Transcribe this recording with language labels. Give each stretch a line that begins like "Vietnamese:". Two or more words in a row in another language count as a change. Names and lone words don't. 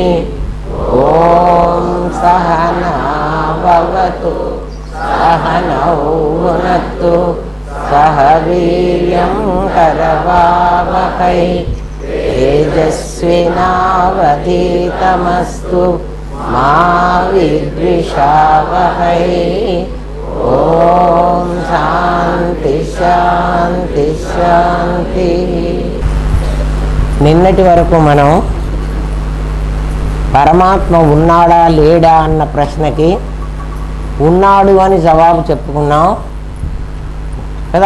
Sanskrit: ॐ सहना भवतु सहनौ भुनक्तु सह वीर्यं करवावहै तेजस्विनावधीतमस्तु मा विद्विषावहै। ओम శాంతి శాంతి శాంతి।
Telugu: నిన్నటి వరకు మనం పరమాత్మ ఉన్నాడా లేడా అన్న ప్రశ్నకి ఉన్నాడు అని జవాబు చెప్పుకున్నాం కదా.